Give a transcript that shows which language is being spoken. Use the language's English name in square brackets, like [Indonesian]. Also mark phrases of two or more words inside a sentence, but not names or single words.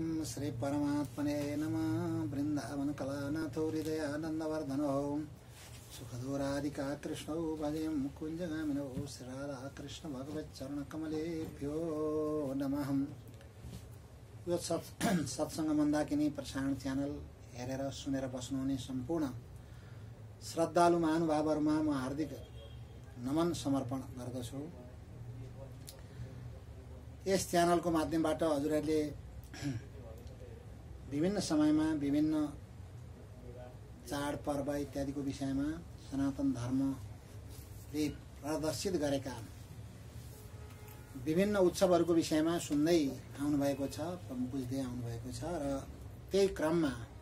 [Sanskrit] श्री परमात्मने नमः। वृंदावन कलानाथो हृदयानंदवर्धनो सुखदूरादिका कृष्णौ भजे मुकुंजगामिनो श्री राधा कृष्ण भगवच्चरणकमलेभ्यो नमः। [Nepali] यो सत्संग मन्दाकिनी प्रसारण च्यानल हेरेर सुनेर बस्नुहुने सम्पूर्ण श्रद्धालु महानुभावहरुमा म हार्दिक नमन समर्पण गर्दछु। यस च्यानलको माध्यमबाट हजुरहरूले विभिन्न समयमा विभिन्न चाड पर्व इत्यादिको विषयमा सनातन धर्मले प्रदर्शित गरेका विभिन्न उत्सवहरूको विषयमा सुन्दै आउनुभएको छ, बुझ्दै आउनुभएको छ र त्यही क्रममा